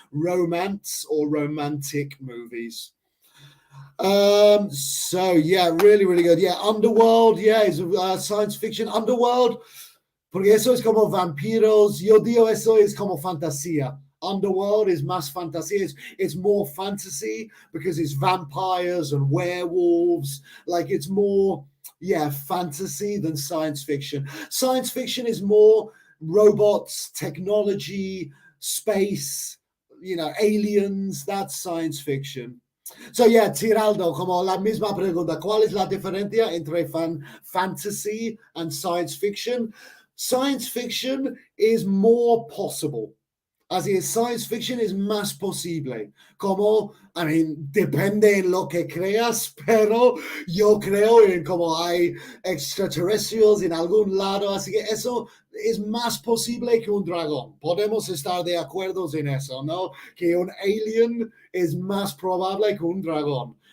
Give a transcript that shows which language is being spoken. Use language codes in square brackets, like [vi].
[en] Romance or romantic movies. So yeah, really, really good. Yeah, Underworld, yeah, is science fiction. [es] Underworld, porque eso es como vampiros. Yo digo eso es como fantasía. [en] Underworld is [es] más fantasía. [en] It's more fantasy because it's vampires and werewolves. Like it's more, yeah, fantasy than science fiction. Science fiction is more robots, technology, space, you know, aliens. That's science fiction. [es] So yeah, Tiraldo, como la misma pregunta, ¿cuál es la diferencia entre fantasy and science fiction? [en] Science fiction is more possible. [es] Así es, science fiction es más posible. Como, [en] I mean, [es] depende en lo que creas, pero yo creo en como hay extraterrestres en algún lado, así que eso es más posible que un dragón. Podemos estar de acuerdo en eso, ¿no? Que un alien es más probable que un dragón.